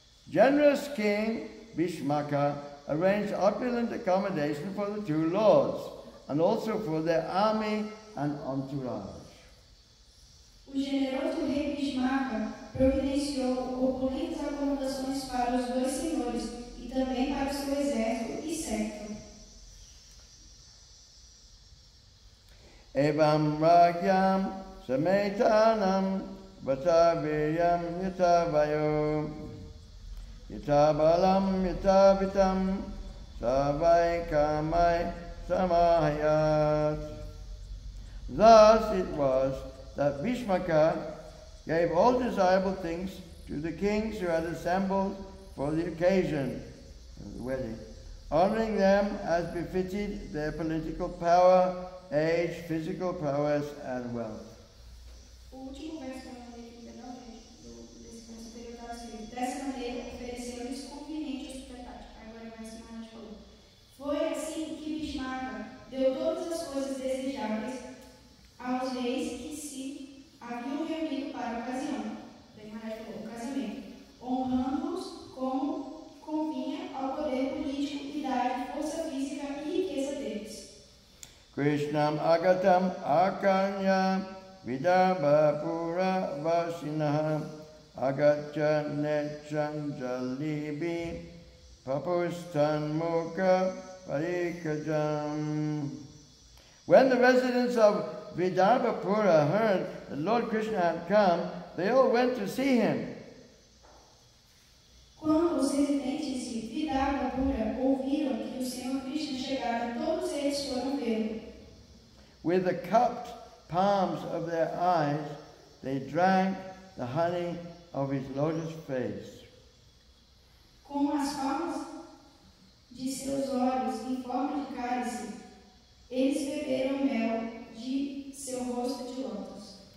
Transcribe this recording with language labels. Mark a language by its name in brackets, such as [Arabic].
[English] Generous King Bhishmaka arranged opulent accommodation for the two lords and also for their army and entourage. [Portuguese] O generoso rei Bhishmaka providenciou opulentas acomodações para os dois senhores e também para o seu exército e séquito. [Sanskrit] Evam Ragyam Sametanam Vataviryam Yatavayo Yatabalam Yatavitam Savai Kamai Samahayat. [English] Thus it was that Bhishmaka gave all desirable things to the kings who had assembled for the occasion of the wedding, honoring them as befitted their political power, age, physical prowess, and wealth. [Portuguese] O último verso que eu mandei aqui, desse verso anterior, está assim: dessa maneira ofereceram-lhes conveniente hospitalidade. Agora vai se Maharaj falou. Foi assim que Bhishmaka deu todas as coisas desejáveis aos reis que se haviam reunido para a ocasião. Daí Maharaj falou: o casamento, honrando-os como convinha ao poder político, idade, força física e riqueza deles. [Sanskrit] Krishnam agatam akanya vidarbha pura vasinaha agatya nechanjalibi papustan mukha parikajam. [English] When the residents of Vidarbhapura heard that Lord Krishna had come, they all went to see him. [Portuguese] Quando os residentes de Vidarbhapura ouviram que o Senhor Krishna chegara, todos eles foram vê-lo. [English] With the cupped palms of their eyes, they drank the honey of his lotus face. [Portuguese] Com as palmas de seus olhos em forma de cálice, eles beberam mel de seu rosto de lótus.